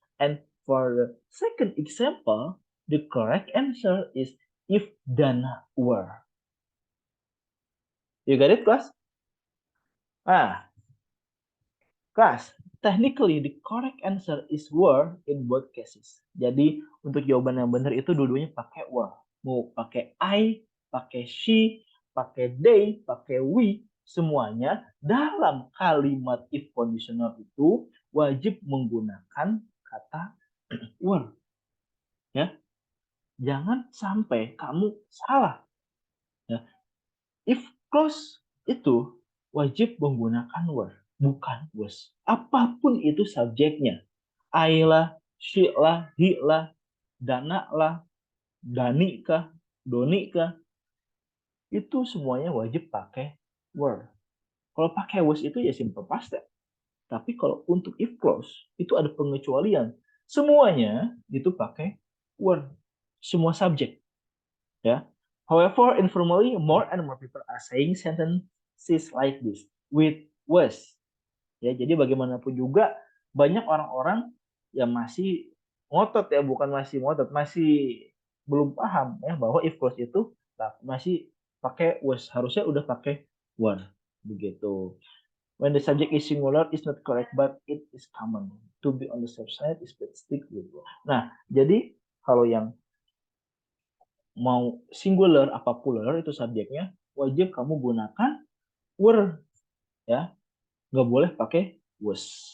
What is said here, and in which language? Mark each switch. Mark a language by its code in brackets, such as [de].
[en] And for the second example, the correct answer is if Dana were. You got it, class? Class, technically the correct answer is were in both cases. [id] Jadi untuk jawaban yang benar itu dua-duanya pakai were. Mau pakai I, pakai she, pakai they, pakai we, semuanya dalam kalimat if conditional itu wajib menggunakan kata were. Ya, jangan sampai kamu salah. Ya. If clause itu wajib menggunakan were, bukan was. Apapun itu subjeknya. I lah, she lah, he lah, Dana lah, Dani kah, Doni kah, itu semuanya wajib pakai were. Kalau pakai was itu ya simple past tense. Tapi kalau untuk if clause itu ada pengecualian. Semuanya itu pakai were. Semua subjek. Ya. [en] However, informally, more and more people are saying sentences like this with was. [id] Ya, jadi bagaimanapun juga banyak orang-orang yang masih ngotot ya, bukan masih ngotot, masih belum paham ya bahwa if clause itu masih pakai was, harusnya udah pakai were begitu. [en] When the subject is singular, it's not correct, but it is common. To be on the safe side is better stick with. [id] Nah, jadi kalau yang mau singular apa plural itu subjeknya wajib kamu gunakan were ya, nggak boleh pakai was.